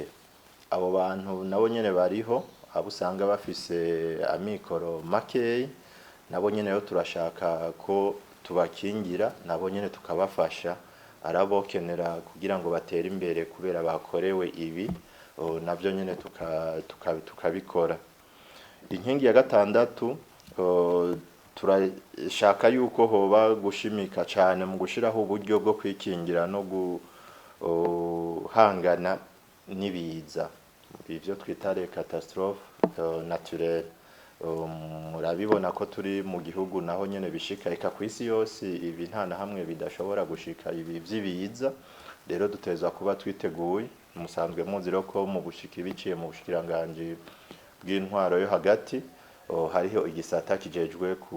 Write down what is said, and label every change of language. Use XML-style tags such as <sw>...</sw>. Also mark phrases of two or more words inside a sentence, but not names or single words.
<rn>Abo bantu nabo nyene bariho, abo usanga bafise amikoro makeyi, nabo nyene yo turashaka ko tubakingira, nabo nyene tukabafasha, arabokenera kugira ngo batere imbere kubera bakorewe ibi, navyo nyene tukabikora. Inkingi ya gatandatu turashaka yuko hoba gushimika cane mu gushiraho uburyo bwo kwikingira no guhangana n'ibiza, ivyo twita</rn> <fr>les catastrophes naturelles.</fr> <rn>Murabibona ko turi mu gihugu naho nyene bishika, eka kw'isi yose ibi nta na hamwe bidashobora gushika ibi vy'ibiza. Rero dutezwa kuba twiteguye, musanzwe muzi rero ko mu gushika ibiciye mu bushikiranganji bw'intwaro yo hagati hariho igisata kijejwe</rn>